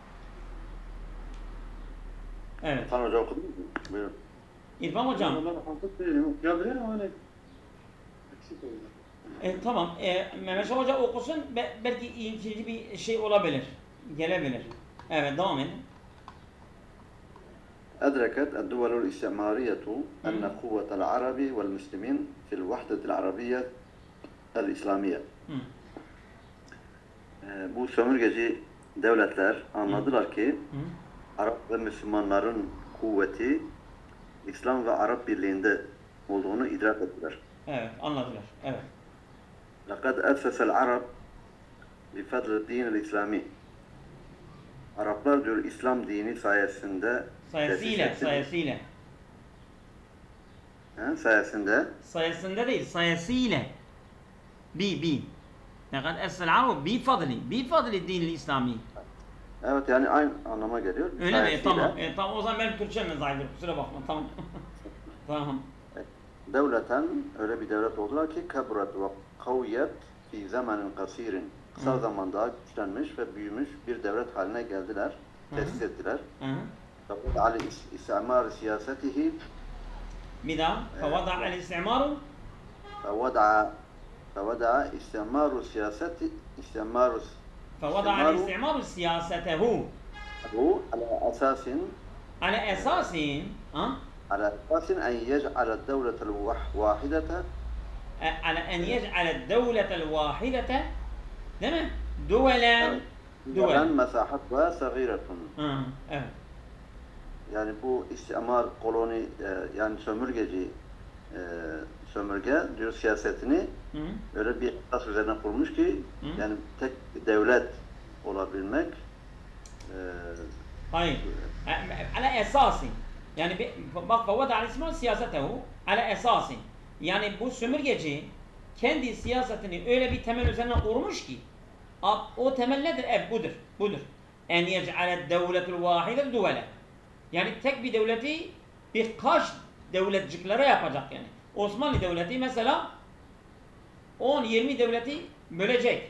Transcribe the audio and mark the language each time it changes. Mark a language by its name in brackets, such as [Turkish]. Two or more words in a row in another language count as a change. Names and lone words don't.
[Turkish] Sen hoca okudun mu? Buyurun. İrfan hocam. Onları hafif değilim. Yazıyor ama öyle eksik oluyor. Tamam. Mehmet Şah Hoca okusun. Belki ikinci bir şey olabilir. Gelebilir. Evet, devam edin. [Arabic] أدركت الدول الاستعمارية أن قوة العرب والمسلمين في الوحدة العربية الإسلامية. [Turkish] Bu sömürgeci devletler anladılar ki Arap ve Müslümanların kuvveti İslam ve Arap birliğinde olduğunu idrak ettiler. Evet, anladılar. Evet. [Arabic] لقد أسس العرب بفضل الدين الإسلامي. [Turkish] Araplar diyor İslam dini sayesinde Sayesinde değil, sayesiyle. [Arabic] لقد أسس العرب بفضل الدين الإسلامي. [Turkish] Evet, yani aynı anlama geliyor. Öyle mi? Tamam. Tamam, o zaman benim Türkçem zayıftır. Kusura bakma. Tamam. Tamam. [Arabic] Devleten [Turkish] öyle bir devlet oldular ki [Arabic] كبرت وقويت في زمان قصير. [Turkish] Kısa zamanda güçlenmiş ve büyümüş bir devlet haline geldiler. Tesis ettiler. [Arabic] فوضع الاستعمار سياسته [Turkish] bir daha. [Arabic] فوضع الاستعمار فوضع استعمار سياسته فوضع الاستعمار سياسته على أساس أن يجعل الدولة الواحدة على أن يجعل الدولة الواحدة دولا مساحتها صغيرة. [Turkish] Evet. Yani bu istimar koloni yani sömürge diyor siyasetini öyle bir esas üzerine kurmuş ki yani tek bir devlet olabilmek. Hayır. [Arabic] على أساس [Turkish] yani bak [Arabic] وضع الاسم سياسته على أساس [Turkish] yani bu sömürgeci kendi siyasetini öyle bir temel üzerine kurmuş ki o temel nedir? Budur. [Arabic] أن يجعل الدولة الواحدة دولا. [Turkish] Yani tek bir devleti birkaç devletciklere yapacak yani. Osmanlı Devleti mesela 10-20 devleti bölecek.